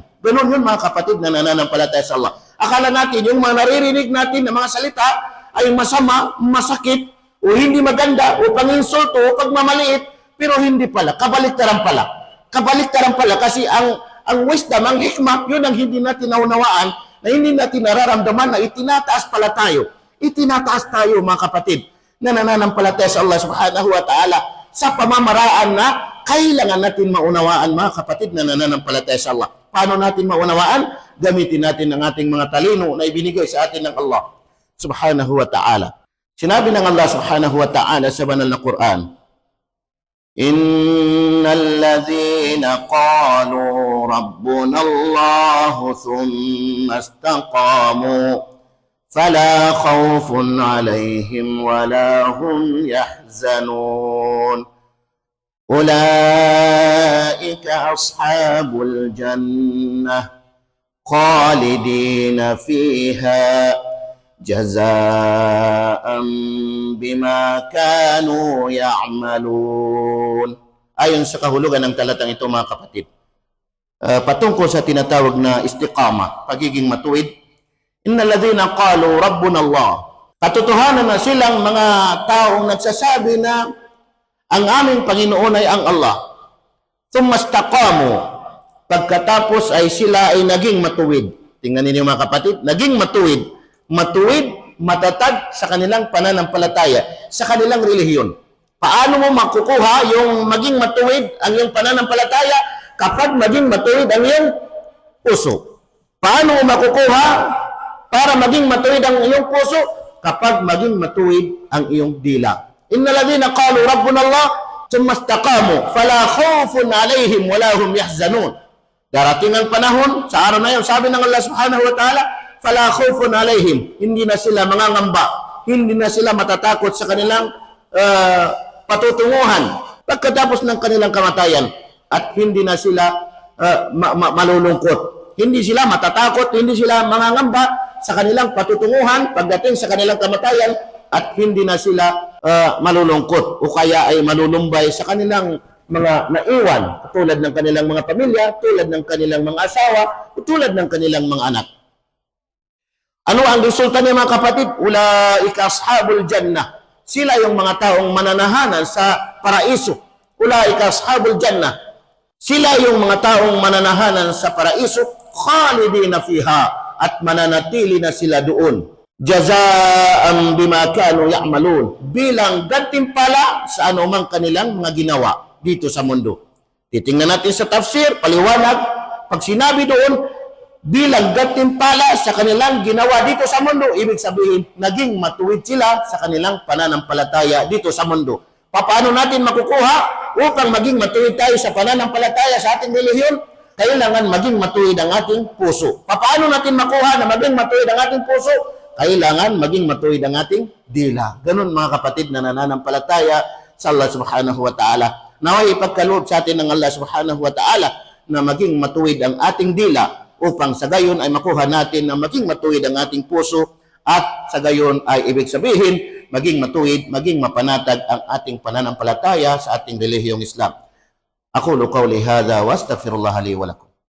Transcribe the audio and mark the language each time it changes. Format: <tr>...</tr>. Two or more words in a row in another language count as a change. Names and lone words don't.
<tl>Ganun yun, mga kapatid, na nananampalataya sa Allah. Akala natin yung mga naririnig natin na mga salita ay masama, masakit, o hindi maganda, o panginsulto, o pagmamaliit, pero hindi pala. Kabaliktaran pala. Kabaliktaran pala kasi ang wisdom, ang hikmah, yun ang hindi natin naunawaan, na hindi natin nararamdaman na itinataas pala tayo. Itinataas tayo, mga kapatid, na nananampalataya sa Allah</tl> <ar>سبحانه وتعالى</ar> <tl>sa pamamaraan na kailangan natin maunawaan, mga kapatid, na nananampalataya sa Allah. Paano natin maunawaan? Gamitin natin ang ating mga talino na ibinigay sa atin ng Allah</tl> <ar>سبحانه وتعالى.</ar> <tl>Sinabi ng Allah</tl> <ar>سبحانه وتعالى</ar> <tl>sa banal na Quran,</tl> <ar>إن الذين قالوا ربنا الله ثم استقاموا فلا خوف عليهم ولا هم يحزنون أولئك أصحاب الجنة خالدين فيها جزاء بما كانوا يعملون.</ar> <tl>Ayon sa kahulugan ng talatang ito, mga kapatid, patungkol sa tinatawag na istiqama, pagiging matuwid,</tl> <ar>إن الذين قالوا ربنا الله,</ar> <tl>katotohanan na silang mga taong nagsasabi na ang aming Panginoon ay ang Allah.</tl> <ar>ثم استقاموا,</ar> <tl>pagkatapos ay sila ay naging matuwid. Tingnan ninyo, mga kapatid, naging matuwid. Matuwid, matatag sa kanilang pananampalataya, sa kanilang relihiyon. Paano mo makukuha yung maging matuwid ang iyong pananampalataya kapag maging matuwid ang iyong puso? Paano mo makukuha para maging matuwid ang iyong puso kapag maging matuwid ang iyong dila?</tl> <ar>إن الذين قالوا ربنا الله ثم استقاموا فلا خوف عليهم ولا هم يحزنون.</ar> <tl>Darating ang panahon, sa araw na yun, sabi ng Allah</tl> <ar>سبحانه وتعالى, فلا خوف عليهم,</ar> <tl>hindi na sila mangangamba, hindi na sila matatakot sa kanilang patutunguhan pagkatapos ng kanilang kamatayan, at hindi na sila malulungkot. Hindi sila matatakot, hindi sila mangangamba sa kanilang patutunguhan pagdating sa kanilang kamatayan, at hindi na sila malulungkot o kaya ay malulumbay sa kanilang mga naiwan, tulad ng kanilang mga pamilya, tulad ng kanilang mga asawa, tulad ng kanilang mga anak. Ano ang resulta niya, mga kapatid?</tl> <ar>أولئك أصحاب الجنة.</ar> <tl>Sila yung mga taong mananahanan sa paraiso.</tl> <ar>أولئك أصحاب الجنة.</ar> <tl>Sila yung mga taong mananahanan sa paraiso,</tl> <ar>خالدين فيها,</ar> <tl>at mananatili na sila doon.</tl> <ar>جزاء بما كانوا يعملون,</ar> <tl>bilang gantimpala sa anumang kanilang mga ginawa dito sa mundo. Titingnan natin sa tafsir, paliwanag, pag sinabi doon, bilang gantimpala sa kanilang ginawa dito sa mundo, ibig sabihin, naging matuwid sila sa kanilang pananampalataya dito sa mundo. Paano natin makukuha upang maging matuwid tayo sa pananampalataya sa ating relihiyon? Kailangan maging matuwid ang ating puso. Paano natin makuha na maging matuwid ang ating puso? Kailangan maging matuwid ang ating dila. Ganun, mga kapatid na nananampalataya sa Allah</tl> <ar>سبحانه وتعالى.</ar> <tl>Naway ipagkaloob sa atin ng Allah</tl> <ar>سبحانه وتعالى</ar> <tl>na maging matuwid ang ating dila, upang sa gayon ay makuha natin na maging matuwid ang ating puso, at sa gayon ay ibig sabihin maging matuwid, maging mapanatag ang ating pananampalataya sa ating relihiyong Islam.</tl> <ar>أقول قولي هذا وأستغفر الله لي ولكم.</ar>